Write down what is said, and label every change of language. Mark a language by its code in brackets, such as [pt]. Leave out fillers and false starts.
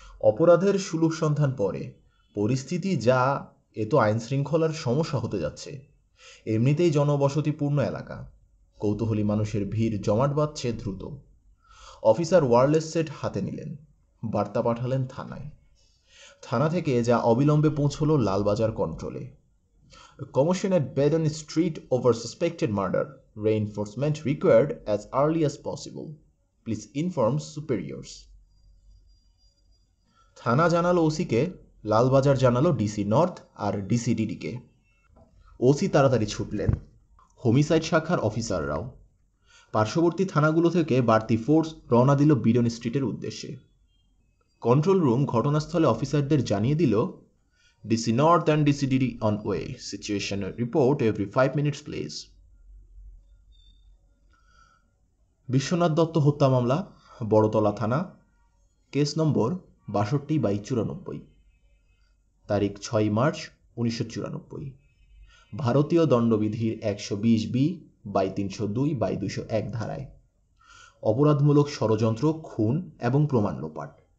[bn] অপরাধের সুলভ সন্ধান পরে, পরিস্থিতি যা, এ তো আইন শৃঙ্খলার সমস্যা হতে যাচ্ছে। এমনিতেই জনবসতিপূর্ণ এলাকা, কৌতূহলী মানুষের ভিড় জমাট বাঁধছে দ্রুত। অফিসার ওয়্যারলেস সেট হাতে নিলেন, বার্তা পাঠালেন থানায়। থানা থেকে যা অবিলম্বে পৌঁছল লালবাজার কন্ট্রোলে। [en] Commotion at Bedon Street over suspected murder. Reinforcement required as early as possible. Please inform superiors. [bn] থানা জানালো ওসিকে, লালবাজার জানালো ডিসি নর্থ আর ডিসিডিডিকে। ওসি তাড়াতাড়ি ছুটলেন, হোমিসাইড শাখার অফিসাররাও। পার্শ্ববর্তী থানাগুলো থেকে বাড়তি ফোর্স রওনা দিল বিডন স্ট্রিটের উদ্দেশ্যে। কন্ট্রোল রুম ঘটনাস্থলে অফিসারদের জানিয়ে দিল, [en] DC North and DCDD on way. Situation report every 5 minutes please. [bn] Biswanath Dutta হত্যা মামলা, বড়তলা থানা, কেস নম্বর 62/94, তারিখ 6 মার্চ 1994, ভারতীয় দণ্ডবিধির 120B/302/201 ধারায়, অপরাধমূলক ষড়যন্ত্র, খুন এবং প্রমাণ লোপাট।